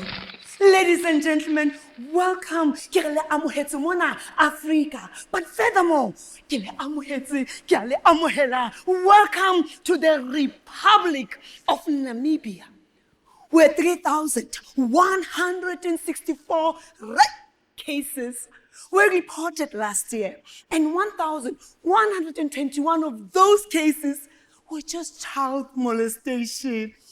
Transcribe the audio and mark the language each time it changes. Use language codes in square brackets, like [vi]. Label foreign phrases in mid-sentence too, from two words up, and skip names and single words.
[en] Ladies and gentlemen, welcome [st] ke re le amohetse mona Africa, [en] but furthermore, [st] ke le amohetse ke a le amohela. [en] Welcome to the Republic of Namibia, where 3,164 rape cases were reported last year, and 1,121 of those cases were just child molestation.